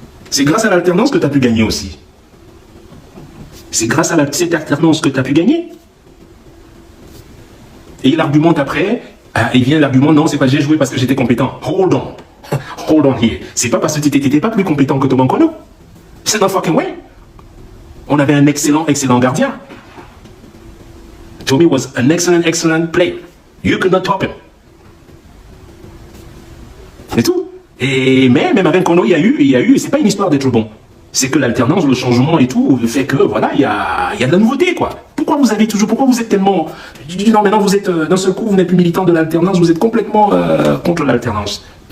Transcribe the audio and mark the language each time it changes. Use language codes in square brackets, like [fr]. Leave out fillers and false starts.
[fr] C'est grâce à l'alternance que tu as pu gagner aussi. C'est grâce à cette alternance que tu as pu gagner. Et il argumente après, il vient l'argument, non, c'est pas j'ai joué parce que j'étais compétent. [en] Hold on. Hold on here. [fr] C'est pas parce que tu n'étais pas plus compétent que Thomas Kono. C'est [en] no fucking way. [fr] On avait un excellent gardien. [en] Tommy was an excellent player. You could not top him. [fr] C'est tout. Et mais même avec Kono, il y a eu, c'est pas une histoire d'être bon. C'est que l'alternance, le changement et tout, fait que voilà, il y a de la nouveauté, quoi. Pourquoi vous êtes tellement... Non, maintenant vous êtes, d'un seul coup, vous n'êtes plus militant de l'alternance, vous êtes complètement contre l'alternance.